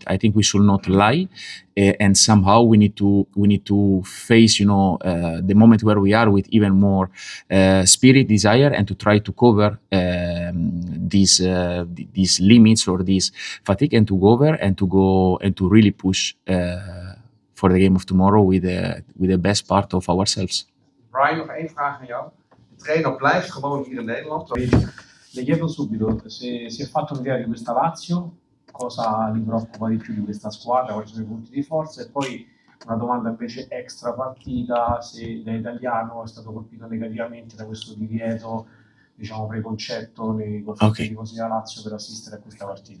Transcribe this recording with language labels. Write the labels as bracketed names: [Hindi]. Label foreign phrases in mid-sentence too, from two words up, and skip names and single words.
[English] I think we should not lie, and somehow we need to face, the moment where we are with even more spirit, desire, and to try to cover these limits or this fatigue, and to go over and to really push for the game of tomorrow with the best part of ourselves. [Dutch] Brian, nog 1 vraag aan jou. De trainer blijft gewoon hier in Nederland. [Italian] Le chiedo subito se si è fatto un'idea di questa Lazio, cosa li preoccupa di più di questa squadra, quali sono i punti di forza, e poi una domanda invece extra partita, se da italiano è stato colpito negativamente da questo divieto, preconcetto nei confronti dei tifosi della Lazio per assistere a questa partita.